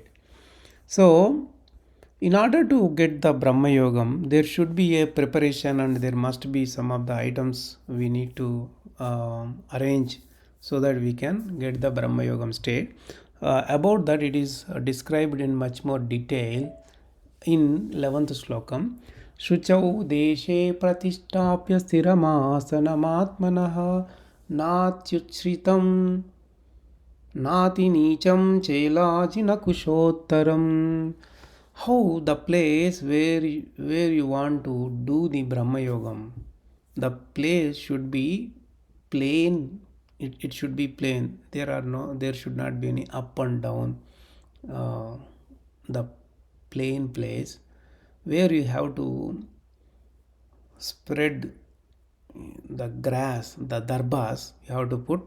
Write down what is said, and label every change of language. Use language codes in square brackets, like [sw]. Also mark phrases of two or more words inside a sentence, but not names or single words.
[en] So in order to get the [sa] Brahma Yogam, [en] there should be a preparation and there must be some of the items we need to arrange so that we can get the [sa] Brahma Yogam [en] state. About that it is described in much more detail in 11th Shlokam. [sa] Shuchau deshe pratishthapya sthiramasanamaatmanah natyuchritam nati nicham chelajina kushottaram. [en] How the place where you want to do the [sa] Brahma Yogam, [en] the place should be plain. It should be plain. There should not be any up and down. The plain place where you have to spread the grass, the darbas you have to put.